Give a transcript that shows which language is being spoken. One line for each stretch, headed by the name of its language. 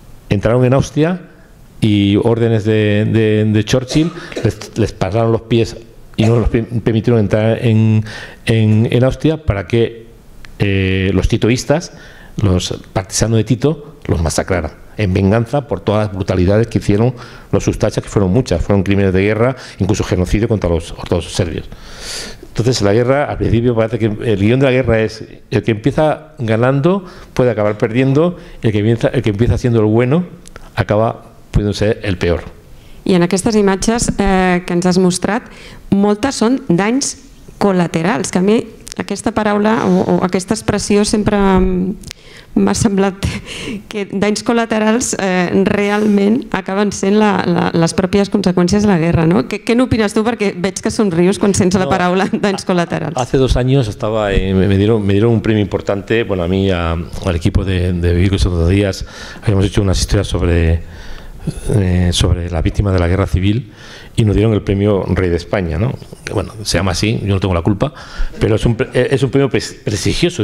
Spanish: entraron en Austria, y órdenes de Churchill les pararon los pies y no los permitieron entrar en Austria, para que los titoístas, los partisanos de Tito, los masacraran en venganza por todas las brutalidades que hicieron los ustachas, que fueron muchas, fueron crímenes de guerra, incluso genocidio contra los ortodoxos serbios. Entonces la guerra, al principio parece que el guión de la guerra es el que empieza ganando puede acabar perdiendo, y el que empieza siendo el bueno acaba pudiendo ser el peor.
Catalan: I en aquestes imatges que ens has mostrat, moltes són danys col·laterals, que a mi aquesta paraula o aquesta expressió sempre m'ha semblat que danys col·laterals realment acaben sent les pròpies conseqüències de la guerra, ¿no? ¿Qué n'opines tu? Perquè veig que somrius quan sents la paraula danys col·laterals.
Spanish: Hace 2 años me dieron un premio importante, bueno, a mí, al equipo de Vigo y Soto Díaz, habíamos hecho unas historias sobre sobre las víctimas de la guerra civil y nos dieron el premio Rey de España, ¿no? Bueno, se llama así, yo no tengo la culpa, pero es un premio prestigioso.